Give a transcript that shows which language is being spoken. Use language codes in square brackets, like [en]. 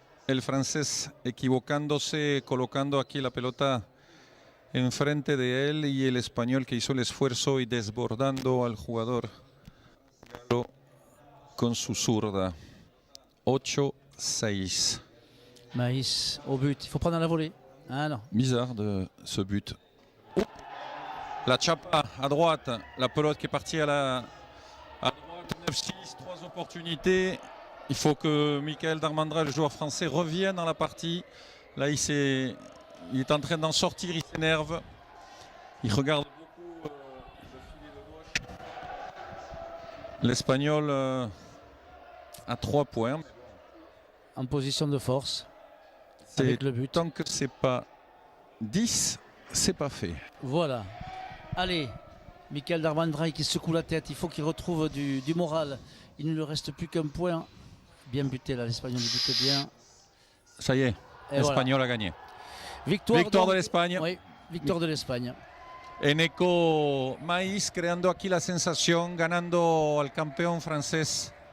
[es] El francés equivocándose, colocando aquí la pelota enfrente de él y el español que hizo el esfuerzo y desbordando al jugador con su zurda. 8-6. [fr] Maïs au but, il faut prendre à la volée. Ah non. Bizarre de ce but. La chapa à droite, la pelote qui est partie à droite, 9-6, 3 opportunités. Il faut que Michael Darmandraï, le joueur français, revienne dans la partie. Là, il est en train d'en sortir, il s'énerve. Il regarde beaucoup le filet de gauche. L'Espagnol à 3 points. En position de force. Avec le but. Tant que c'est pas 10, c'est pas fait. Voilà. Allez, Michael Darmandraï qui secoue la tête. Il faut qu'il retrouve du moral. Il ne lui reste plus qu'un point. Bien buté là, l'Espagnol bute bien. Ça y est, l'Espagnol a gagné. Victoire de l'Espagne. Oui, victoire de l'Espagne. [es] Eneco Maïs creando aquí la sensación, ganando al campeón francés